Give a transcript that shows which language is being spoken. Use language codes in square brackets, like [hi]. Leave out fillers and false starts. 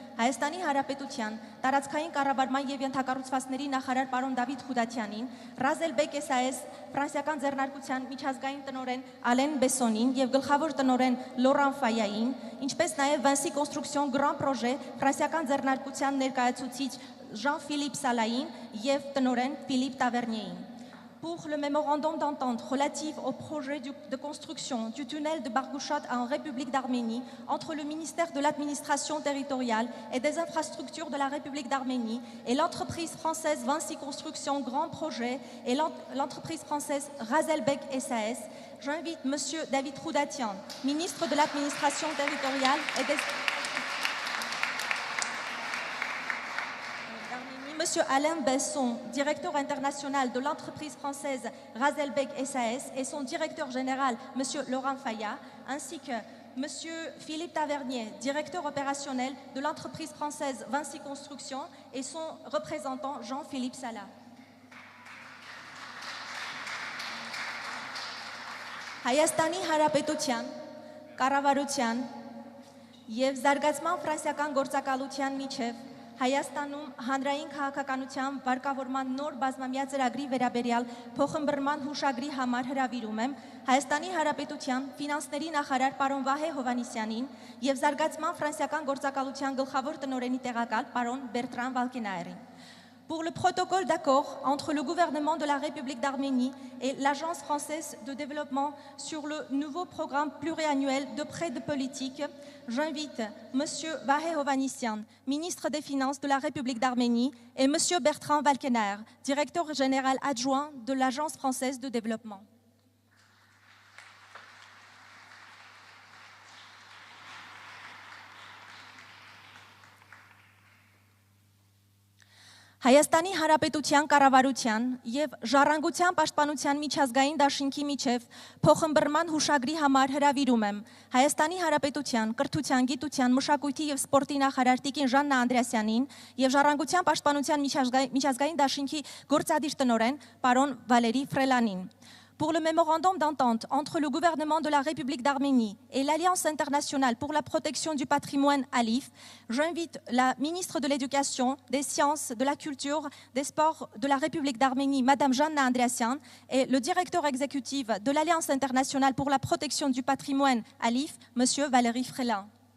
[hy] Հայաստանի Հանրապետության տարածքային կառավարման եւ ենթակառուցվածքների նախարար պարոն Դավիթ Խուդատյանին, Razelbek SAS ֆրանսիական ձեռնարկության միջազգային տնօրեն Ալեն Բեսոնին եւ գլխավոր տնօրեն Լորան Ֆայային, ինչպես նաեւ Vinci Construction Grand Projet ֆրանսիական ձեռնարկության ներկայացուցիչ Jean-Philippe Salahin եւ տնօրեն Philippe Tavernier. [fr] Pour le mémorandum d'entente relatif au projet de construction du tunnel de Bargouchat en République d'Arménie entre le ministère de l'administration territoriale et des infrastructures de la République d'Arménie et l'entreprise française Vinci Construction Grand Projet et l'entreprise française Razelbek SAS, j'invite M. David Khoudatian, ministre de l'administration territoriale et des... Monsieur Alain Besson, directeur international de l'entreprise française Razelbek SAS et son directeur général, Monsieur Laurent Faya, ainsi que Monsieur Philippe Tavernier, directeur opérationnel de l'entreprise française Vinci Construction et son représentant Jean-Philippe Sala. [hy] Հայաստանի Հանրապետության, կառավարության եւ զարգացման ֆրանսիական գործակալության միջև Հայաստանում հանրային քաղաքականության վարկավորման նոր բազմամյա ծրագրի վերաբերյալ փոխըմբռնման հուշագրի համար հրավիրում եմ Հայաստանի Հանրապետության ֆինանսների նախարար պարոն Վահե Հովհաննիսյանին եւ զարգացման ֆրանսիական գործակալության գլխավոր տնօրենի տեղակալ պարոն Բերտրան Վալկենայերին. [fr] Pour le protocole d'accord entre le gouvernement de la République d'Arménie et l'Agence française de développement sur le nouveau programme pluriannuel de prêt de politique, j'invite M. Vahé Hovannisyan, ministre des Finances de la République d'Arménie, et M. Bertrand Valkenaer, directeur général adjoint de l'Agence française de développement. [hy] Հայաստանի Հանրապետության կառավարության եւ Ժառանգության պաշտպանության միջազգային դաշինքի միջև փոխըմբռնման հուշագրի համար հրավիրում եմ Հայաստանի Հանրապետության կրթության, գիտության, մշակույթի եւ սպորտի նախարար Տիկին Ժաննա Անդրեասյանին եւ Ժառանգության պաշտպանության միջազգային դաշինքի գործադիր տնօրեն պարոն Վալերի Ֆրելանին. [fr] Pour le mémorandum d'entente entre le gouvernement de la République d'Arménie et l'Alliance internationale pour la protection du patrimoine ALIF, j'invite la ministre de l'Éducation, des Sciences, de la Culture, des Sports de la République d'Arménie, Madame Janna Andreasyan, et le directeur exécutif de l'Alliance internationale pour la protection du patrimoine ALIF, Monsieur Valéry Frelin.